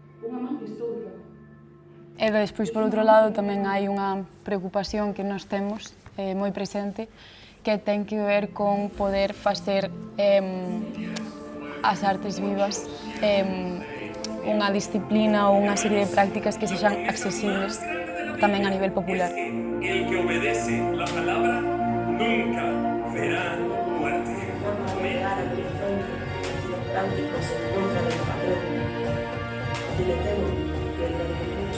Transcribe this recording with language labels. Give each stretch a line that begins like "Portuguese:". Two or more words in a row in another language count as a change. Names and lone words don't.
Galician: E despois, por outro lado, tamén hai unha preocupación que nós temos moi presente que ten que ver con poder facer as artes vivas unha disciplina ou unha serie de prácticas que sexan accesibles tamén a nivel popular.
Spanish: El que obedece la palabra nunca verá muerte. Negar a dirección de prácticas en contra del patrón. Y le temo que el